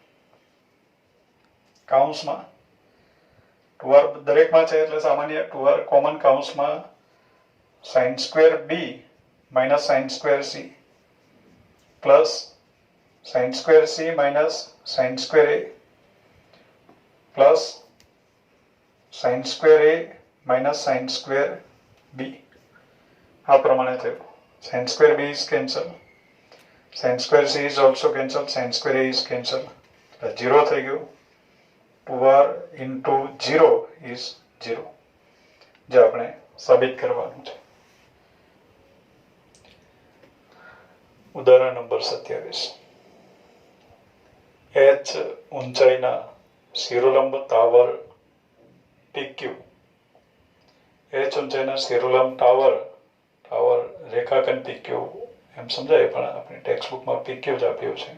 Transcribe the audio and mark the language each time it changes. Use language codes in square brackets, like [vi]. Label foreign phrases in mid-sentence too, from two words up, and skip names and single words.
[gu] કૌંસમાં 2r દરેકમાં છે એટલે સામાન્ય 2r [en] common કૌંસમાં sin square b minus sin square c plus sin square c minus sin square a plus sin square a minus sin square b [gu] આ પ્રમાણે થયું. [en] sin square b is cancelled, sin square c is also cancelled, sin square a is cancelled. [gu] 0 થઈ ગયું. [en] 2r into 0 is 0 [gu] જે આપણે સાબિત કરવાનું છે. ઉદાહરણ નંબર 27 h ઊંચાઈના શિરોલંબ ટાવર PQ h ઊંચાઈના શિરોલંબ ટાવર રેખાખંડ PQ એમ સમજાય પણ આપણી ટેક્સ્ટ બુકમાં PQ જ આપ્યું છે.